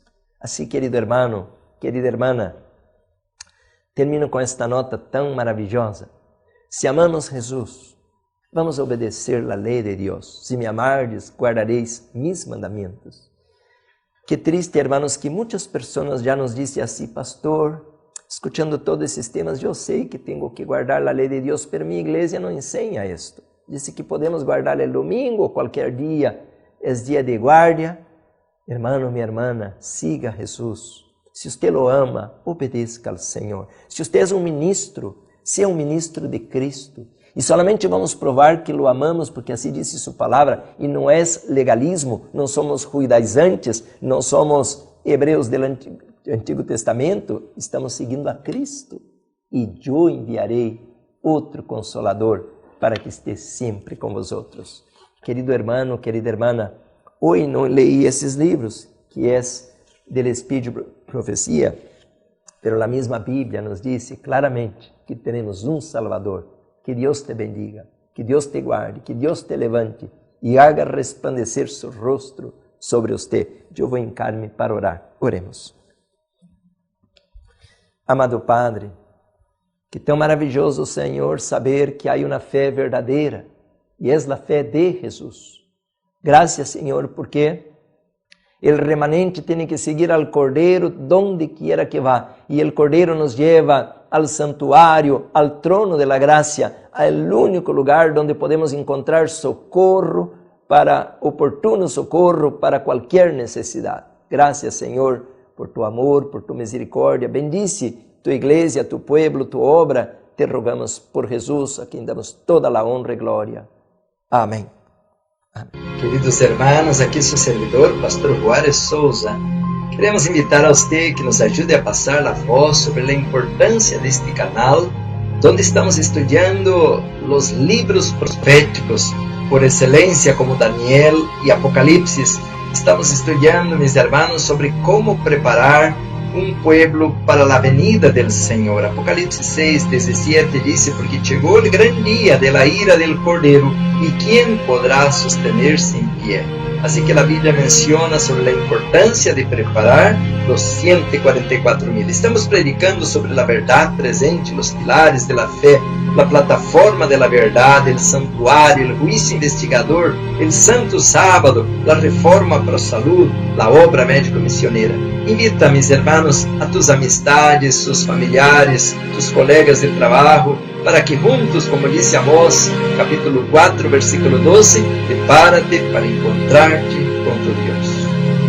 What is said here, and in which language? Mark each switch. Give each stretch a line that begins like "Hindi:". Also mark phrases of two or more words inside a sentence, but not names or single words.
Spanish: Así, querido hermano, querida hermana, termino con esta nota tão maravillosa. Si amamos Jesús, vamos a obedecer la ley de Dios. Si me amardes, guardaréis mis mandamientos. Qué triste, hermanos, que muchas personas ya nos dicen así, pastor,
Portuguese: escuchando todos esses temas, eu sei que tenho que guardar a lei de Deus, pero minha igreja não ensina isto. Diz que podemos guardar el domingo ou qualquer dia, é dia de guardia.
Spanish: Hermano,
Portuguese: minha irmã, siga Jesus. Se você lo ama, obedeça ao Senhor. Se você é um ministro, seja um ministro de Cristo. E solamente vamos provar que lo amamos, porque assim disse sua palavra, e não é legalismo, não somos judaizantes, não somos hebreus do Antigo Testamento, estamos seguindo a Cristo. E eu enviarei outro Consolador para que esteja sempre com vosotros.
Spanish: Querido hermano, querida hermana,
Portuguese: hoje não leí esses livros, que é del Espírito de Profecia, pero a mesma Bíblia nos diz claramente que temos um Salvador. Que Deus te bendiga, que Deus te guarde, que Deus te levante e haga resplandecer seu rosto sobre você. Eu vou encar-me para orar. Oremos. Amado Padre, que tão maravilhoso, Senhor, saber que há uma fé verdadeira e é a fé de Jesus. Graças, Senhor, porque o remanente tem que seguir al Cordeiro
Spanish: donde quiera
Portuguese: que vá e o Cordeiro
Spanish: nos lleva al santuário, al trono de la gracia, al único lugar donde podemos encontrar
Portuguese: oportuno socorro para qualquer necesidade.
Spanish: Gracias, Senhor, por tu amor, por tu misericórdia. Bendice tu igreja, tu pueblo, tu obra.
Portuguese: Te rogamos por Jesus, a quem damos toda a honra e glória. Amém.
Spanish: Queridos hermanos,
Portuguese: aqui seu servidor, Pastor Juárez Souza. Queremos invitar a você que nos ajude a passar a voz sobre a importância deste canal, onde estamos estudando os livros proféticos por excelência, como Daniel e Apocalipse. Estamos estudando,
Spanish: mis hermanos,
Portuguese: sobre como preparar um pueblo para a venida del Senhor. Apocalipse 6:17 diz: porque chegou o grande dia
Spanish: de la ira del
Portuguese: Cordeiro, e quem poderá sostener-se em pé? Assim que a Bíblia menciona sobre a importância de preparar os 144.000. Estamos predicando sobre a verdade presente, os pilares da fé, a plataforma da verdade, o santuário, o juízo investigador, o santo sábado, a reforma para a saúde, a obra médico-missioneira.
Spanish: Invita, mis hermanos, a tus amistades, tus familiares, tus colegas de trabalho,
Portuguese: para que juntos, como disse Amós, capítulo 4, versículo 12, prepárate para encontrar-te com tu Deus.